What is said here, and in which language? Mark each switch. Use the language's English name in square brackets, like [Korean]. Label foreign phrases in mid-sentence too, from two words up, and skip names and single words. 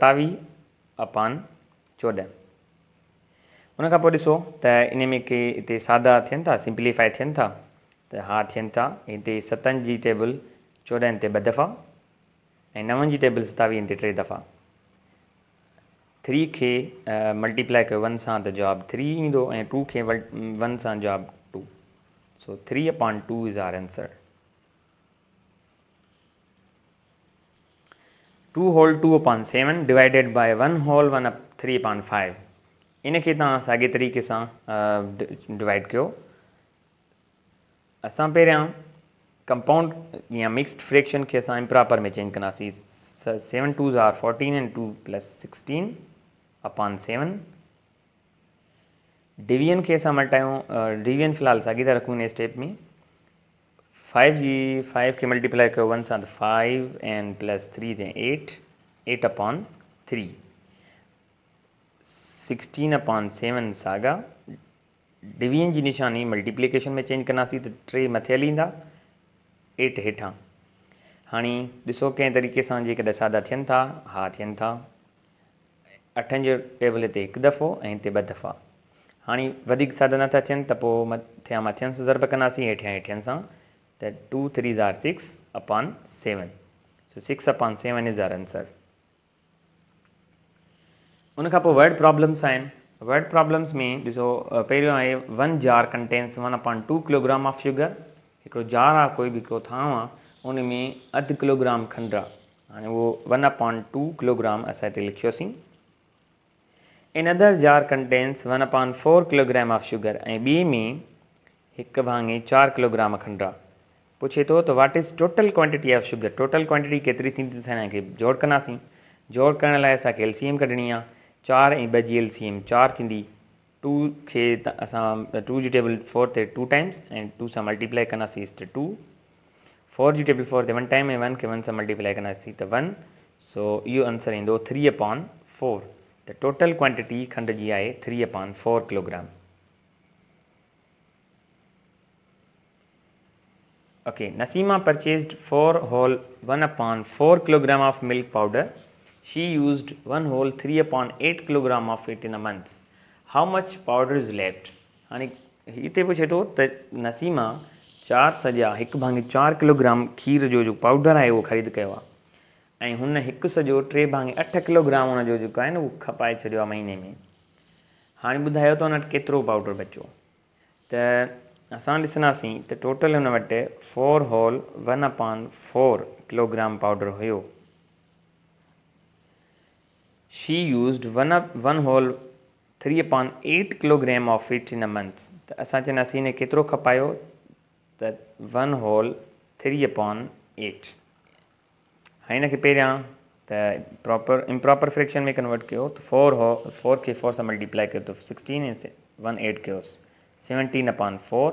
[Sindhi] 27/14 उनखां पोइ ॾिसो त इन में के हिते सादा थियनि था सिंप्लीफाई थियनि था त हा थियनि था हिते 7 जी टेबल 14 ते 2 दफ़ा ऐं 9 जी टेबल 27 ते 3 दफ़ा 3 खे मल्टीप्लाई कयो 1 सां त जवाबु 3 ईंदो ऐं 2 खे 1 सां जवाबु 2 सो 3/2 [English] is our answer [Sindhi] 2 [English] whole 2/7 divided by 1 whole 3/5 [Sindhi] इनखे तव्हां साॻे तरीक़े सां डिवाइड कयो असां पहिरियां कंपाउंड या [English] mixed fraction [Sindhi] खे असां इम्प्रॉपर में चेंज कंदासीं [English] 7 2s are 14 and 2 plus 16/7 [Sindhi] डिवीजन खे असां मटायूं डिवीजन फ़िलहाल साॻी था रखूं इन स्टेप में 5 जी 5 के मल्टीप्लाई कयो 1 सां त 5 [English] and plus [Sindhi] 3 ते 8 अपॉन 3 16 अपॉन 7 सागा डिवीजन जी निशानी मल्टीप्लिकेशन में चेंज कंदासीं त 3 मथे हली ईंदा 8 हेठां। हाणे ॾिसो कंहिं तरीक़े सां जेकॾहिं सादा थियनि था, हा थियनि था। 8 जो टेबल हिते हिकु दफ़ो ऐं हिते 2 दफ़ा। हाणे वधीक सादा नथा थियनि त पोइ मथियां सां ज़रब कंदासीं हेठियनि सां त 2 3 [English] are 6 upon [Sindhi] 7। [English] so 6 upon 7 is our answer. [Sindhi] उन खां पोइ [English] word problems [Sindhi] आहिनि। [English] word problems [Sindhi] में ॾिसो पहिरियों आहे [English] 1 jar contains 1 upon 2 kilogram of sugar. [Sindhi] हिकिड़ो जार आहे, कोई बि हिकिड़ो थांव आहे, उन में अधु किलोग्राम खंडु आहे। हाणे उहो 1 अपॉन 2 किलोग्राम असां हिते लिखियोसीं। [English] Another jar contains 1 upon 4 kilogram of sugar [Sindhi] ऐं ॿिए में 1 भाङे 4 किलोग्राम खंडु आहे। पुछे थो त [English] what is total quantity of sugar, total quantity [Sindhi] केतिरी थींदी त असां खे जोड़ कंदासीं। जोड़ करण लाइ असांखे एलसीएम कढणी आहे। 4 ऐं 2 जी एलसीएम 4 थींदी। 2 खे असां 2 जी टेबल 4 ते 2 टाइम्स ऐं 2 सां मल्टीप्लाई कंदासीं त 2। 4 जी टेबल 4 ते 1 टाइम ऐं 1 खे 1 सां मल्टीप्लाई कंदासीं त 1। सो इहो आंसर ईंदो 3 अपॉन 4। [English] The total quantity [Sindhi] खंड जी आहे 3 upon 4 किलोग्राम। [English] Okay, Nasima purchased 4 whole 1 upon 4 kilogram of milk powder. She used 1 whole 3 upon 8 kilogram of it in a month. How much powder is left? [Sindhi] हाणे हिते पुछे थो त नसीमा 4 सॼा 1/4 किलोग्राम खीर जो पाउडर आहे उहो ख़रीद कयो आहे ऐं हुन 1 सॼो 3/8 किलोग्राम हुनजो जेको आहे न उहो खपाए छॾियो आहे महीने में। हाणे ॿुधायो त हुन वटि केतिरो पाउडर बचियो। त असां ॾिसंदासीं त टोटल हुन वटि 4 [English] whole 1 upon 4 kilogram [Sindhi] पाउडर हुयो। [English] she used 1 whole 3 upon 8 kilogram of it in a month. [Sindhi] त असां चवंदासीं हिन केतिरो खपायो त 1 [English] whole 3 upon [Sindhi] 8। हाणे हिनखे पहिरियां त [English] proper improper fraction [Sindhi] में कन्वर्ट कयो त 4 खे 4 सां मल्टीप्लाई कयो त 16 ऐं 1 8 कयोसि 17 अपॉन 4।